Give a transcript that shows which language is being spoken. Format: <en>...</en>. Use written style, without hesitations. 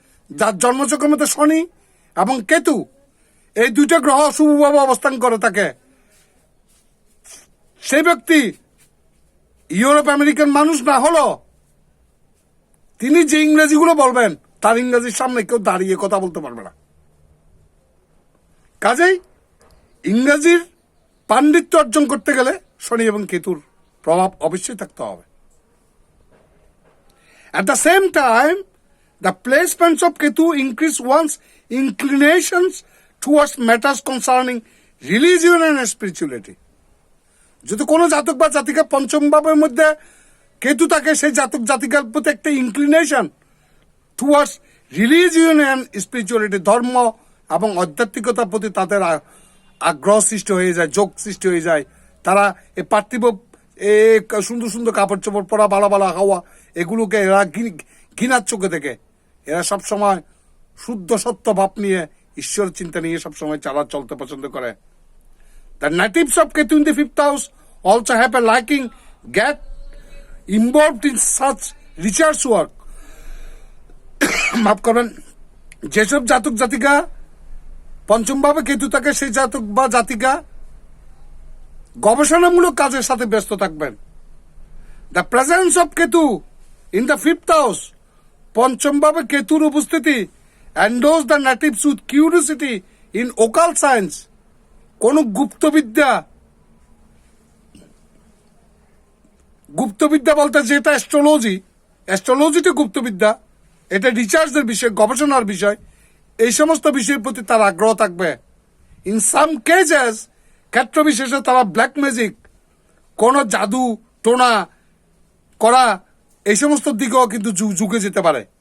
<bn>যার জন্মচক্রের মধ্যে শনি এবং কেতু এই দুইটা গ্রহ শুভভাবে অবস্থান করে থাকে, সেই ব্যক্তি ইউরোপ আমেরিকান মানুষ না হলো তিনি যে ইংরেজিগুলো বলবেন, তার ইংরেজির সামনে কেউ দাঁড়িয়ে কথা বলতে পারবে না। কাজেই ইংরেজির পাণ্ডিত্য অর্জন করতে গেলে শনি এবং কেতুর প্রভাব অবশ্যই থাকতে হবে।</bn> <en>At the same time, the placements of Ketu increase one's inclinations towards matters concerning religion and spirituality.</en> <bn>যদি কোনো জাতক বা জাতিকা পঞ্চম ভাবের মধ্যে কেতু থাকে, সেই জাতক জাতিকার প্রতি একটা</bn> <en>inclination towards religion and spirituality,</en> <bn>ধর্ম এবং আধ্যাত্মিকতার প্রতি তাদের আগ্রহ সৃষ্টি হয়ে যায়, যোগ সৃষ্টি হয়ে যায়। তারা এই পার্থিব সুন্দর সুন্দর কাপড় চোপড় পরা, ভালো ভালো হাওয়া, এগুলোকে এরা ঘৃণার চোখে দেখে। এরা সবসময় শুদ্ধ সত্য ভাব নিয়ে, ঈশ্বর চিন্তা নিয়ে সবসময় চলতে পছন্দ করে।</bn> <en>The natives of Ketu in the 5th house also have a liking, get involved in such research work.</en> <bn>মাফ করবেন, যেসব জাতক জাতিকা পঞ্চম ভাবে কেতু থাকে, সেই জাতক বা জাতিকা গবেষণামূলক কাজের সাথে ব্যস্ত থাকবেন।</bn> <en>The presence of Ketu in the 5th house,</en> <bn>পঞ্চম ভাবে কেতুর উপস্থিতি</bn> <en>endows the natives with curiosity in occult science.</en> <bn>কোন গুপ্তবিদ্যা বলতে যেটা অ্যাস্ট্রোলজিটা গুপ্তবিদ্যা, এটা রিসার্চের বিষয়, গবেষণার বিষয়। এই সমস্ত বিষয়ের প্রতি তার আগ্রহ থাকবে।</bn> <en>in some cases,</en> <bn>ক্ষেত্র বিশেষে তারা ব্ল্যাক ম্যাজিক, কোন জাদু টোনা করা, এই সমস্ত দিকেও কিন্তু ঝুঁকে যেতে পারে।</bn>